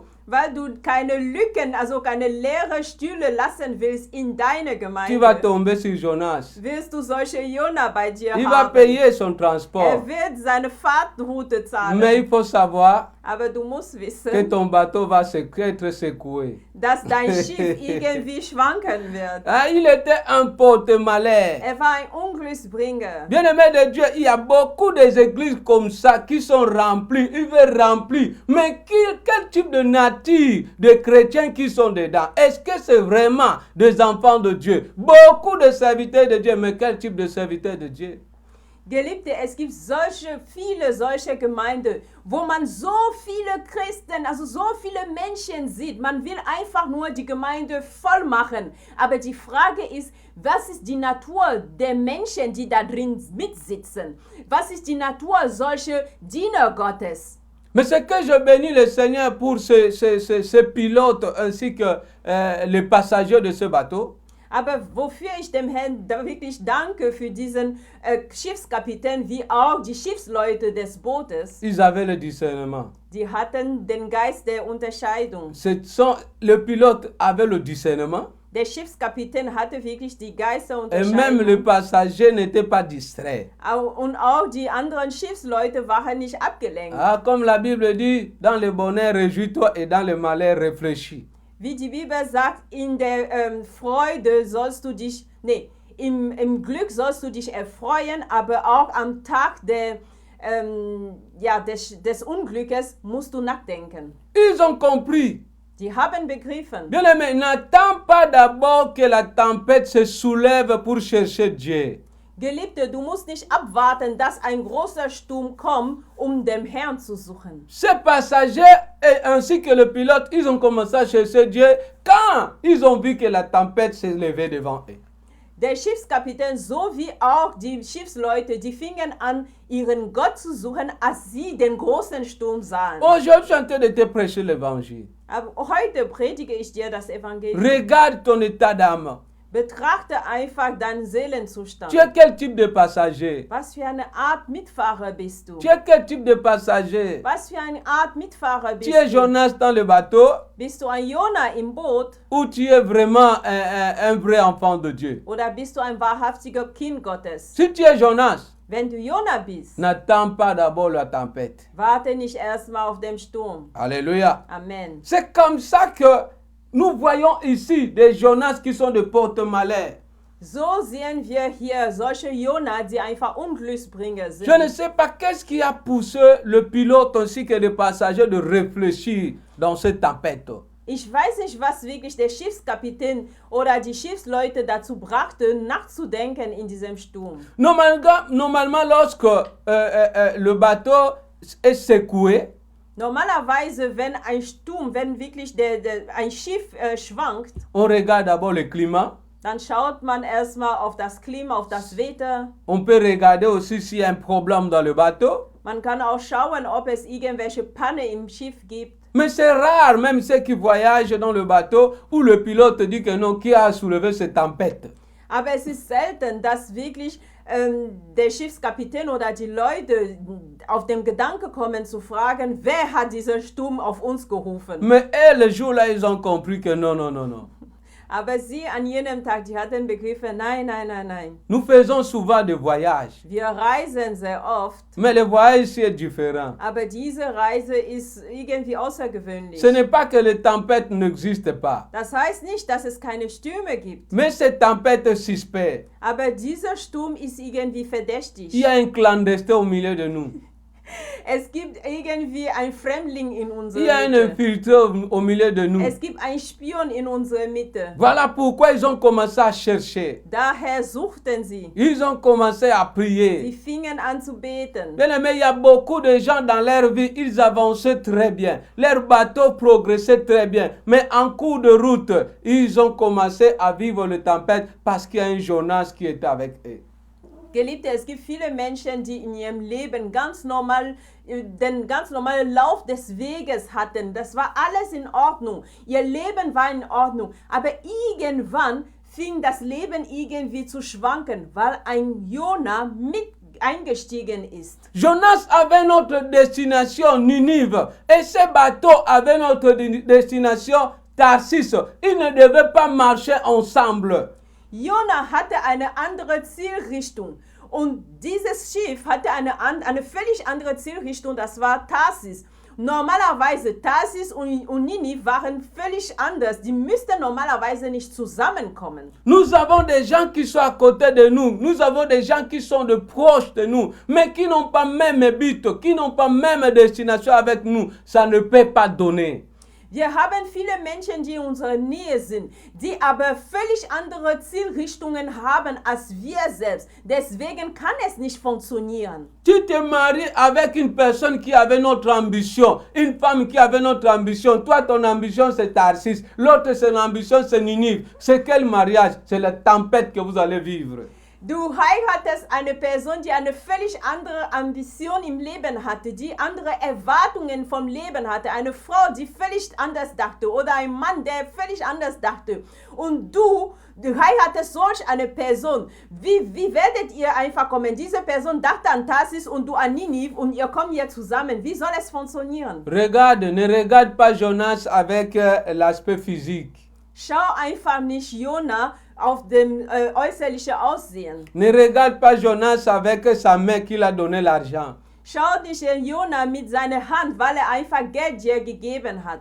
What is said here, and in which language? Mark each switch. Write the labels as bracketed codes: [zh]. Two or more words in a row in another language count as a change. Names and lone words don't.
[de] Weil du keine Lücken, also keine leere Stühle lassen willst in deiner Gemeinde. [fr] Tu vas tomber sur Jonas. [de] Willst du solche Jona bei dir haben? [fr] Il va payer son transport. [de] Wird seine Fahrtroute zahlen. [fr] Mais il faut savoir [de] Aber du musst wissen, [fr] que ton bateau va être secoué. [de] Dass dein Schiff irgendwie schwanken wird. [fr] Ah, il était un porte-malheur. [de] War ein Unglücksbringer. [fr] Bien-aimé de Dieu, il y a beaucoup d'églises comme ça qui sont remplies, il veut remplir. Mais quel type de nature de chrétiens qui sont dedans? Est-ce que c'est vraiment des enfants de Dieu? Beaucoup de serviteurs de Dieu, mais quel type de serviteurs de Dieu? [de] Geliebte, es gibt viele solche Gemeinden, wo man so viele Christen, also so viele Menschen sieht. Man will einfach nur die Gemeinde voll machen. Aber die Frage ist, was ist die Natur der Menschen, die da drin mitsitzen? Was ist die Natur solcher Diener Gottes? [fr] Mais c'est que je bénis le Seigneur pour ce pilote ainsi que les passagers de ce bateau. [de] Aber wofür ich dem Herrn wirklich danke für diesen Schiffskapitän, wie auch die Schiffsleute des Bootes. [fr] Ils avaient le discernement. [de] Die hatten den Geist der Unterscheidung. [fr] Le pilote avait le discernement. [de] Der Schiffskapitän hatte wirklich die Geisterunterscheidung. [fr] Et même le passager n'était pas distrait. [de] Und auch die anderen Schiffsleute waren nicht abgelenkt. [fr] Ah, comme la Bible dit, dans le bonheur réjouis-toi et dans le malheur réfléchis. [de] Wie die Bibel sagt, in der Freude sollst du dich, im Glück sollst du dich erfreuen, aber auch am Tag des Unglückes musst du nachdenken. [fr] Ils ont compris. [de] Die haben begriffen. [fr] Bien aimé, n'attends pas d'abord que la tempête se soulève pour chercher Dieu. [de] Geliebte, du musst nicht abwarten, dass ein großer Sturm kommt, um den Herrn zu suchen. [fr] Ces passagers ainsi que le pilote, ils ont commencé à chercher Dieu quand ils ont vu que la tempête s'est levée devant eux. [de] Der Schiffskapitän sowie auch die Schiffsleute, die fingen an, ihren Gott zu suchen, als sie den großen Sturm sahen. [fr] Aujourd'hui, je suis en train de te prêcher l'évangile. [de] Aber heute predige ich dir das Evangelium. [fr] Regarde ton état d'âme. [de] Betrachte einfach deinen Seelenzustand. [fr] Tu es quel type de passager? [de] Was für eine Art Mitfahrer bist du? [fr] Tu es quel type de passager? [de] Was für eine Art Mitfahrer bist [fr] Tu es [de] du? [fr] Jonas dans le bateau [de] Bist du ein Jona im Boot [fr] ou tu es vraiment un vrai enfant de Dieu? [de] oder bist du ein wahrhaftiger Kind Gottes? [fr] Si tu es Jonas, [de] Wenn du Jona bist, [fr] n'attends pas d'abord la tempête. [de] warte nicht erstmal auf den Sturm. [fr] Alléluia. [de] Amen. [fr] C'est comme ça que nous voyons ici des Jonas qui sont de porte-malheur. [de] So sehen wir hier solche Jona, die einfach Unglücksbringer sind. [fr] Je ne sais pas qu'est-ce qui a poussé le pilote ainsi que les passagers de réfléchir dans cette tempête. [de] Ich weiß nicht, was wirklich der Schiffskapitän oder die Schiffsleute dazu brachte, nachzudenken in diesem Sturm. [fr] Normalement lorsque le bateau est secoué, [de] Normalerweise, wenn ein Sturm, wenn wirklich ein Schiff schwankt, [fr] on regarde d'abord le climat. [de] dann schaut man erstmal auf das Klima, auf das Wetter. [fr] On peut regarder aussi s'il y a un problème dans le bateau. [de] Man kann auch schauen, ob es irgendwelche Panne im Schiff gibt. [fr] Mais c'est rare, même ceux qui voyagent dans le bateau, où le pilote dit que non, qui a soulevé cette tempête. [de] Aber es ist selten, dass wirklich der Schiffskapitän oder die Leute auf den Gedanken kommen zu fragen, wer hat diesen Sturm auf uns gerufen. [fr] Mais eux, le jour-là, ils ont compris que non, non, non, non. [de] Aber sie an jenem Tag, die hatten begriffen, nein, nein, nein, nein. [fr] Nous faisons souvent des voyages. [de] Wir reisen sehr oft, [fr] Mais le voyage ici est différent. [de] aber diese Reise ist irgendwie außergewöhnlich. [fr] Ce n'est pas que les tempêtes n'existent pas. [de] Das heißt nicht, dass es keine Stürme gibt, [fr] Mais cette tempête est suspecte. [de] aber dieser Sturm ist irgendwie verdächtig. [fr] Il y a un clandestin au milieu de nous. [de] Es gibt irgendwie einen Fremdling in [fr] Il y a [de] unserer [fr] un [de] Mitte. [fr] infiltré au milieu de nous. [de] Es gibt einen Spion in unserer Mitte. [fr] Voilà pourquoi ils ont commencé à chercher. [de] Daher suchten sie. [fr] Ils ont commencé à [de] Sie [fr] prier. [de] fingen an zu beten. [fr] Bien aimé, il y a beaucoup de gens dans leur vie, ils avançaient très bien. Leur bateau progressait très bien. Mais en cours de route, ils ont commencé à vivre les tempêtes parce qu'il y a un Jonas qui était avec eux. [de] Geliebte, es gibt viele Menschen, die in ihrem Leben ganz normal, den ganz normalen Lauf des Weges hatten. Das war alles in Ordnung. Ihr Leben war in Ordnung. Aber irgendwann fing das Leben irgendwie zu schwanken, weil ein Jona mit eingestiegen ist. [fr] Jonas avait notre destination Ninive et ce bateau avait notre destination Tarsis. Ils ne devaient pas marcher ensemble. [de] Jona hatte eine andere Zielrichtung und dieses Schiff hatte eine völlig andere Zielrichtung, das war Tarsis. Normalerweise Tarsis und Ninive waren völlig anders, die müssten normalerweise nicht zusammenkommen. [fr] Nous avons des gens qui sont à côté de nous, nous avons des gens qui sont de proches de nous, mais qui n'ont pas même but, qui n'ont pas même destination avec nous, ça ne peut pas donner. [de] Wir haben viele Menschen, die in unserer Nähe sind, die aber völlig andere Zielrichtungen haben als wir selbst. Deswegen kann es nicht funktionieren. [fr] Tu te maries avec une personne qui avait notre ambition, une femme qui avait notre ambition. Toi, ton ambition, c'est Tarsis. L'autre, son ambition, c'est Ninive. C'est quel mariage? C'est la tempête que vous allez vivre. [de] Du heiratest eine Person, die eine völlig andere Ambition im Leben hatte, die andere Erwartungen vom Leben hatte. Eine Frau, die völlig anders dachte oder ein Mann, der völlig anders dachte. Und du heiratest solch eine Person. Wie werdet ihr einfach kommen? Diese Person dachte an Tarsis und du an Ninive und ihr kommt hier zusammen. Wie soll es funktionieren? [fr] Regarde, ne regarde pas Jonas avec l'aspect physique. [de] Schau einfach nicht Jona auf dem äußerlichen Aussehen. [fr] Ne regarde pas Jonas avec sa main qu'il a donné l'argent. [de] Schau nicht Jona mit seiner Hand, weil einfach Geld dir gegeben hat.